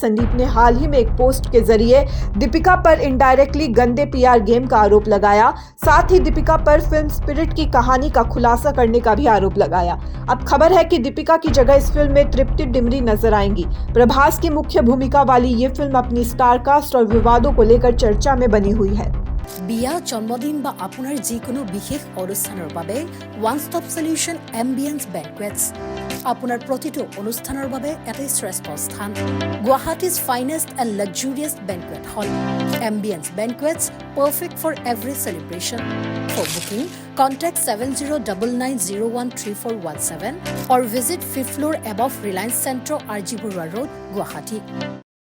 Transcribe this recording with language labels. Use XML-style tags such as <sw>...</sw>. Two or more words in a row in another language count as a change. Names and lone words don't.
<hi>संदीप ने हाल ही में एक पोस्ट के जरिए दीपिका पर इनडायरेक्टली गंदे</hi> <en>PR game</en> <hi>का आरोप लगाया। साथ ही दीपिका पर फिल्म स्पिरिट की कहानी का खुलासा करने का भी आरोप लगाया। अब खबर है कि दीपिका की जगह इस फिल्म में तृप्ति डिमरी नजर आएंगी। प्रभास की मुख्य भूमिका वाली ये फिल्म अपनी</hi> <en>star cast</en> <hi>और विवादों को लेकर चर्चा में बनी हुई है।</hi> <as>বিয়া জন্মদিন বা আপোনাৰ যিকোনো বিশেষ অনুষ্ঠানৰ বাবে</as> <en>one stop solution</en> <as>এম্বিয়েন্স বেংকুৱেটছ আপোনাৰ প্ৰতিটো অনুষ্ঠানৰ বাবে এটা শ্ৰেষ্ঠ স্থান।</as> <en>Guwahati's finest and luxurious banquet hall Ambience Banquets, perfect for every celebration. for booking contact 7099013417 or visit 5th floor above Reliance Centro, RG Burwa Road, Guwahati.</en>